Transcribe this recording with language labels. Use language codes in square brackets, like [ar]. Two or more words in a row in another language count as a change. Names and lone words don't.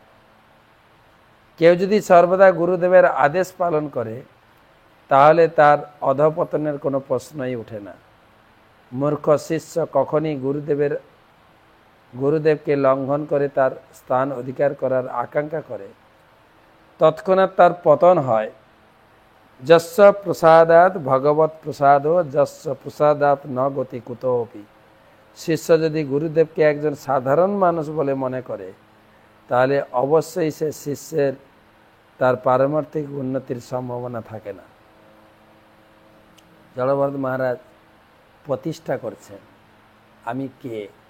[bn] কেউ যদি সর্বদা গুরুদেবের আদেশ পালন করে তাহলে তার অধঃপতনের কোনো প্রশ্নই ওঠে না। মূর্খ শিষ্য কখনই গুরুদেবকে লঙ্ঘন করে তার স্থান অধিকার করার আকাঙ্ক্ষা করে, তৎক্ষণাৎ তার পতন হয়। [sa] যস্য প্রসাদাৎ ভগবৎ প্রসাদ, যস্য প্রসাদাৎ ন গতি কুতোপি। [bn] শিষ্য যদি গুরুদেবকে একজন সাধারণ মানুষ বলে মনে করে তাহলে অবশ্যই সে শিষ্যের তার পারমার্থিক উন্নতির সম্ভাবনা থাকে না। জড়ভরত মহারাজ প্রতিষ্ঠা করছেন আমি কে।